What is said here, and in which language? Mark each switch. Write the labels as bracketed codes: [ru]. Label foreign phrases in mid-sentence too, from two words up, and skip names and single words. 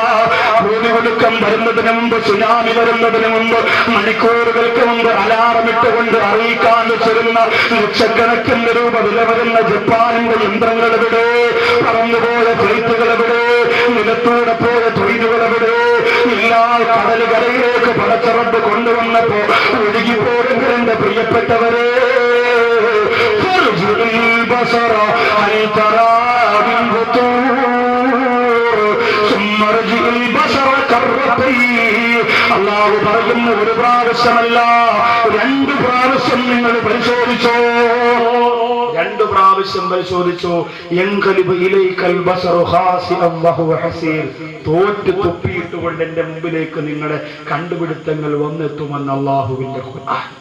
[ml] ഭൂമി ഒടുക്കം വരുന്നതിന് മുമ്പ്, സുനാമി വരുന്നതിന് മുമ്പ്, മണിക്കൂറുകൾക്ക് മുമ്പ് അലാറമിട്ടുകൊണ്ട് അറിയിക്കാൻ വെച്ചിരുന്ന ലക്ഷക്കണക്കിന് രൂപ വില വരുന്ന ജപ്പാനിന്റെ യന്ത്രങ്ങൾ എവിടെ? പറന്നുപോയ ഫ്ലൈറ്റുകൾ എവിടെ? നിലത്തൂടെ പോയ തൊഴിലുകൾ എവിടെ? എല്ലാ കടലുകരയിലേക്ക് പടച്ചറപ്പ് കൊണ്ടുവന്നപ്പോ ഒഴുകിപ്പോരെങ്കിൽ എന്റെ പ്രിയപ്പെട്ടവരെ, [ar] البصر هل ترى من فطور ثم ارجع البصر كرتين. [ml] അല്ലാഹു പറയുന്ന ഒരു പ്രാവശ്യമല്ല, 2 പ്രാവശ്യം നിങ്ങൾ പരിശോധിച്ചോ, 2 പ്രാവശ്യം പരിശോധിച്ചോ. [ar] ينقلب إليك البصر خاسئا وهو حسير. [ml] തോറ്റ് തുപ്പിയിട്ടുകൊണ്ട് എന്റെ മുമ്പിലേക്ക് നിങ്ങളുടെ കണ്ടുപിടുത്തങ്ങൾ വന്നെത്തുമെന്ന് അല്ലാഹുവിന്റെ ഖുർആൻ.